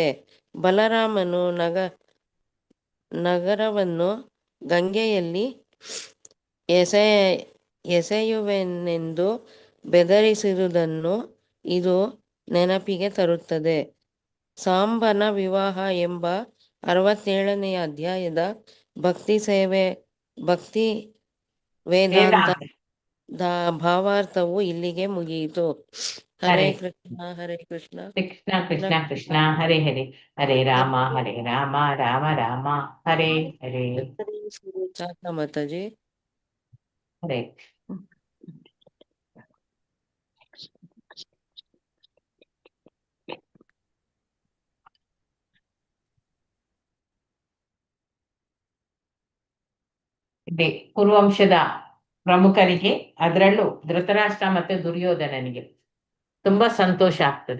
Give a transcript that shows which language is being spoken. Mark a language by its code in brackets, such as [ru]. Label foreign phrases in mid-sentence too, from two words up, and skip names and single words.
[kn] ಬಲರಾಮನು ನಗರವನ್ನು ಗಂಗೆಯಲ್ಲಿ ಎಸೆಯುವೆನೆಂದು ಬೆದರಿಸಿದುದನ್ನು ಇದು ನೆನಪಿಗೆ ತರುತ್ತದೆ. ಸಾಂಬನ ವಿವಾಹ ಎಂಬ 67ನೇ ಅಧ್ಯಾಯದ ಭಕ್ತಿ ವೇದಾಂತ ಭಾವಾರ್ಥವು ಇಲ್ಲಿಗೆ ಮುಗಿಯಿತು. [sa] ಹರೇ ಕೃಷ್ಣ ಹರೇ ಕೃಷ್ಣ ಕೃಷ್ಣ ಕೃಷ್ಣ ಕೃಷ್ಣ ಹರೇ ಹರೇ, ಹರೇ ರಾಮ ರಾಮ ರಾಮ ಹರೇ ಹರೇ. [kn] ಮಾತಾಜಿ. ಹರೇ ಕುರುವಂಶದ ಪ್ರಮುಖರಿಗೆ, ಅದರಲ್ಲೂ ಧೃತರಾಷ್ಟ್ರ ಮತ್ತು ದುರ್ಯೋಧನನಿಗೆ ತುಂಬಾ ಸಂತೋಷ ಆಗ್ತದೆ.